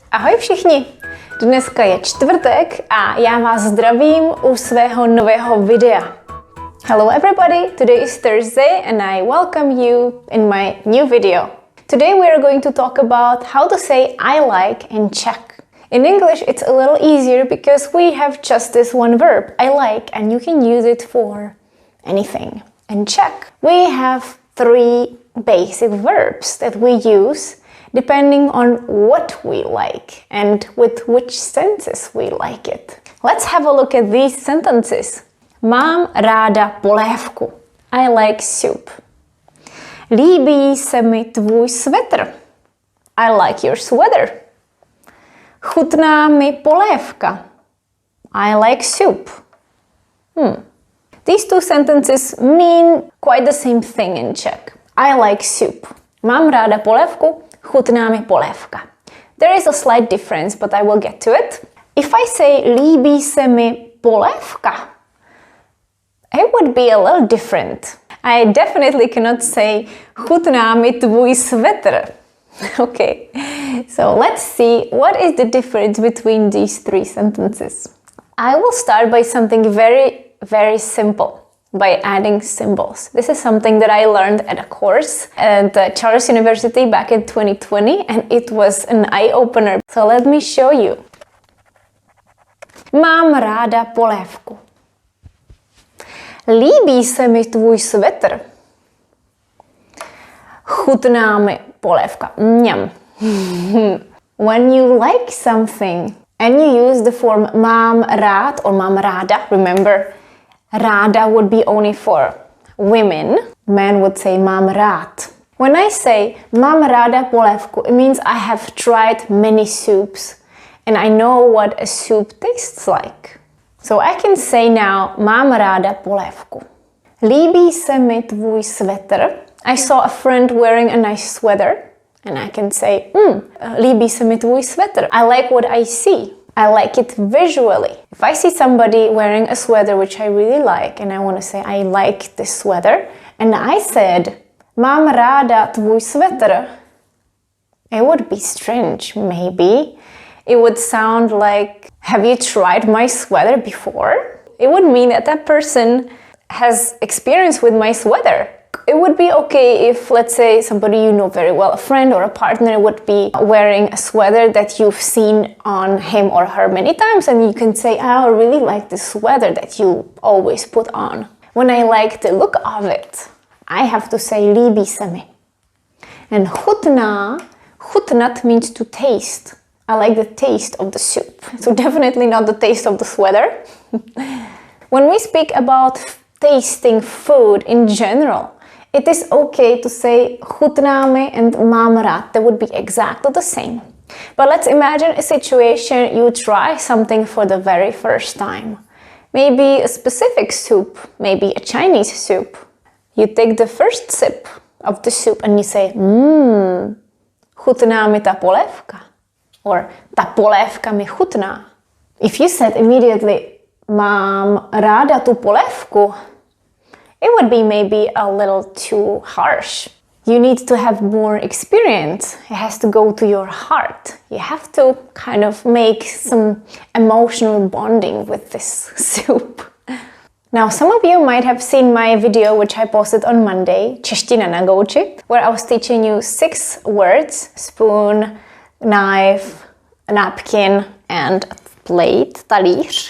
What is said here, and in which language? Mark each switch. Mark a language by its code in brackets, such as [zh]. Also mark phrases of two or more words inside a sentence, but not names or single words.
[cs] Ahoj všichni! Dneska je čtvrtek a já vás zdravím u svého nového videa. [en] Hello everybody, today is Thursday and I welcome you in my new video. Today we are going to talk about how to say I like in Czech. In English it's a little easier because we have just this one verb, I like, and you can use it for anything. In Czech we have three basic verbs that we use depending on what we like and with which senses we like it. Let's have a look at these sentences. [cs] Mám ráda polévku. [en] I like soup. [cs] Líbí se mi tvůj svetr. [en] I like your sweater. [cs] Chutná mi polévka. [en] I like soup. These two sentences mean quite the same thing in Czech. I like soup. [cs] Mám ráda polévku. Chutná mi polévka. [en] There is a slight difference, but I will get to it. If I say [cs] líbí se mi polévka, [en] it would be a little different. I definitely cannot say [cs] chutná mi tvůj svetr. [en] Okay, so let's see what is the difference between these three sentences. I will start by something very simple. By adding symbols. This is something that I learned at a course at Charles University back in 2020 and it was an eye-opener. So let me show you. [cs] Mám ráda polévku. Líbí se mi tvůj svetr. Chutná mi polévka. Mňam. [en] When you like something and you use the form [cs] mám rád [en] or [cs] mám ráda, [en] remember, ráda would be only for women. Men would say [cs] mám rád. [en] When I say [cs] mám ráda polévku, [en] it means I have tried many soups and I know what a soup tastes like. So I can say now [cs] mám ráda polévku. Líbí se mi tvůj svetr. [en] I saw a friend wearing a nice sweater and I can say [cs] líbí se mi tvůj svetr. [en] I like what I see. I like it visually. If I see somebody wearing a sweater which I really like and I want to say I like this sweater and I said [cs] mám ráda tvůj svetr, [en] it would be strange maybe. It would sound like have you tried my sweater before? It would mean that that person has experience with my sweater. It would be okay if, let's say, somebody you know very well, a friend or a partner would be wearing a sweater that you've seen on him or her many times and you can say, I really like this sweater that you always put on. When I like the look of it, I have to say [cs] líbí se mi. [en] And [cs] chutná, chutnat [en] means to taste. I like the taste of the soup. So definitely not the taste of the sweater. When we speak about tasting food in general, it is okay to say [cs] chutná mi [en] and [cs] mám rád. [en] That would be exactly the same. But let's imagine a situation you try something for the very first time. Maybe a specific soup, maybe a Chinese soup. You take the first sip of the soup and you say, [cs] chutná mi ta polévka. Or ta polévka mi chutná. [en] If you said immediately, [cs] mám ráda tu polévku, [en] it would be maybe a little too harsh. You need to have more experience. It has to go to your heart. You have to kind of make some emotional bonding with this soup. Now, some of you might have seen my video which I posted on Monday, Čeština na gauči, where I was teaching you 6 words, spoon, knife, napkin, and plate, talíř.